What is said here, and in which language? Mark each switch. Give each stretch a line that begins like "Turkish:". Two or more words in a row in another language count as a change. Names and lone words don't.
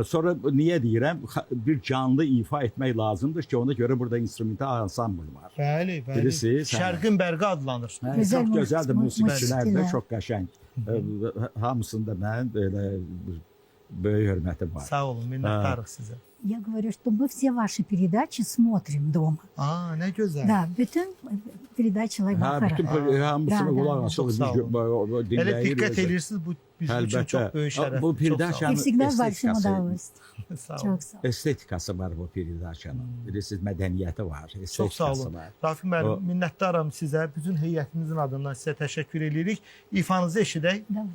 Azerbaijani: Sonra niyə deyirəm? Bir canlı ifa etmək lazımdır ki, ona görə burada instrumental ansambl var. Bəli, bəli. Birisi Şərqin bərqi adlanır. Gözəl Çox gözəldir, musiqiçilər də musiqilər. çox qəşəng. Hamısında mənim belə böyük hörmətim var. Sağ olun, minnəttarıq sizə.
Russian: Я говорю, что мы все ваши передачи смотрим дома.
Azerbaijani: Nə gözəl.
Russian: Да, bütün передачи Laybaqara.
Azerbaijani: Bütün hamısına
Russian: Da,
Azerbaijani: qulaq da. asılır, Çox sağ olun. dinləyir. Elə diqqət edirsiniz, bu bizim üçün çox böyük şərəf. Bu передача
Russian: И всегда с большим
Azerbaijani: estetikası,
Russian: удовольствием.
Azerbaijani: Sağ olun. Çok sağ ol. estetikası var bu peridaçanın. Bilirsiniz, mədəniyyəti var, Çox sağ estetikası olun. var. Rafiq müəllim, minnətdaram sizə. Bütün heyətimizin adından sizə təşəkkür edirik. İfanızı eşidək.
Russian: Давай.